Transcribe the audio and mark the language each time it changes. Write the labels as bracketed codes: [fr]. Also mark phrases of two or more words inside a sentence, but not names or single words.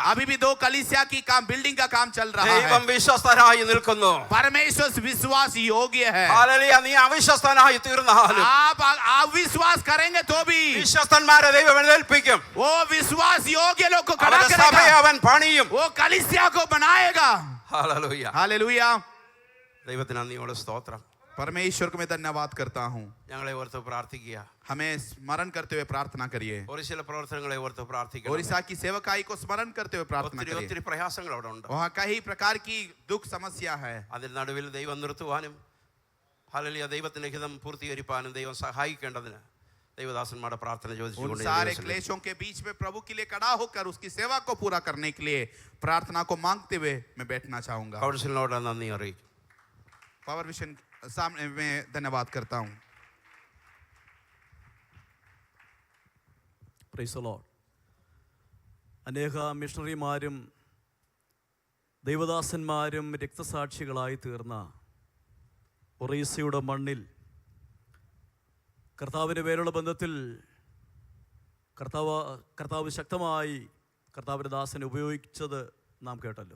[hi] अभी भी 2 कलीसिया की काम, बिल्डिंग का काम चल रहा [ml] ദൈവം [hi] है. [ml] വിശ്വസ്തനായി നിൽക്കുന്നു. [hi] परमेश्वर विश्वास योग्य है. [ml] ഹല്ലേലൂയ. നീ അവിശ്വസ്തനായി തീർന്നാലും [hi] आप अविश्वास करेंगे तो भी [ml] വിശ്വസ്തന്മാരെ ദൈവം എഴുന്നേൽപ്പിക്കും. [hi] वो विश्वास योग्य लोग को खड़ा [ml] അവന്റെ സഭയെ [hi] करेगा, [ml] അവൻ പണിയും. [hi] वो कलीसिया को बनाएगा. [ml] ഹല്ലേലൂയ. [hi] हालेलुया. [ml] ദൈവത്തിന് നന്ദിയോടെ സ്തോത്രം. [hi] परमेश्वर को मैं धन्यवाद करता हूँ. [ml] ഞങ്ങളെ ഓർത്ത് പ്രാർത്ഥിക്കുക. [hi] हमें स्मरण करते हुए प्रार्थना करिए. [ml] ഒറീസയിലെ പ്രവർത്തനങ്ങളെ ഓർത്ത് പ്രാർത്ഥിക്കുക. [hi] ओडिशा की सेवकाई को स्मरण करते हुए प्रार्थना [ml] ഒത്തിരി [hi] करिए. [ml] ഒത്തിരി പ്രയാസങ്ങൾ അവിടെ ഉണ്ട്. [hi] वहाँ कई प्रकार की दुख समस्या है. [ml] അതിന് നടുവിൽ ദൈവം നിർത്തുവാനും ഹല്ലേലൂയ ദൈവത്തിന്റെ ഹിതം പൂർത്തീകരിക്കാനും ദൈവം സഹായിക്കേണ്ടതിന് ദൈവദാസന്മാരുടെ പ്രാർത്ഥന [hi] उन [ml] ചോദിച്ചുകൊണ്ട് [hi] सारे क्लेशों के बीच में प्रभु के लिए खड़ा होकर उसकी सेवा को पूरा करने के लिए प्रार्थना को मांगते हुए मैं बैठना चाहूंगा. [ml] കൗൺസിലിനോട് നന്ദി അറിയിക്കും. [hi] पावर विजन सामने में धन्यवाद करता हूँ. [en] Praise the Lord. [ml] അനേക മിഷണറിമാരും ദൈവദാസന്മാരും രക്തസാക്ഷികളായി തീർന്ന ഒറീസയുടെ മണ്ണിൽ കർത്താവിൻ്റെ പേരുള്ള ബന്ധത്തിൽ കർത്താവ് ശക്തമായി കർത്താവിൻ്റെ ദാസനെ ഉപയോഗിച്ചത് നാം കേട്ടല്ലോ.